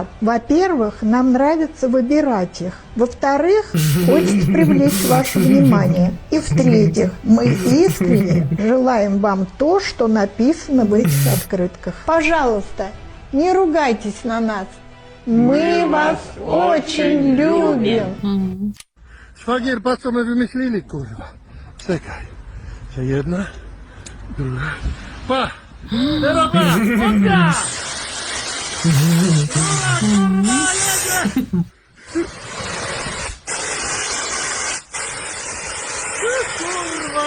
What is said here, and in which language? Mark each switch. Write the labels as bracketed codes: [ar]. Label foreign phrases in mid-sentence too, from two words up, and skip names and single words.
[ru] Во-первых, нам нравится выбирать их. Во-вторых, хочется привлечь ваше внимание. И в-третьих, мы искренне желаем вам то, что написано в этих открытках. Пожалуйста, не ругайтесь на нас. Мы вас очень любим. [pl] Szwagier, patrz co my wymyślili, kurwa. Czekaj. Że jedna, druga. Pa! Teraz pa! Odda! Kurwa!